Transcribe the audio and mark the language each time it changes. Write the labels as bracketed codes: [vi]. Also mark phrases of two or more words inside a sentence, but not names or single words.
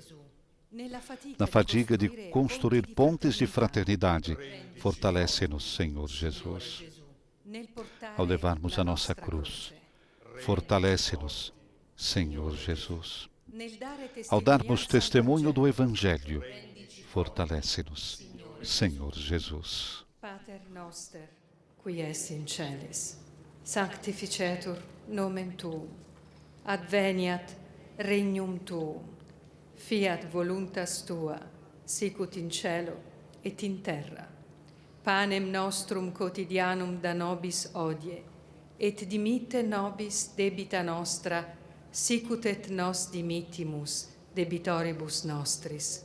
[pt] Na fadiga de construir pontes de fraternidade, fortalece-nos, Senhor Jesus. Ao levarmos a nossa cruz, fortalece-nos, Senhor Jesus. Ao darmos testemunho do Evangelho, fortalece-nos, Senhor Jesus. [la] Pater noster, qui es in celis, sanctificetur nomen tuum, adveniat regnum tuum, fiat voluntas tua, sicut in cielo et in terra. Panem nostrum quotidianum da nobis hodie, et dimitte nobis debita nostra, sicut et nos dimittimus debitoribus nostris.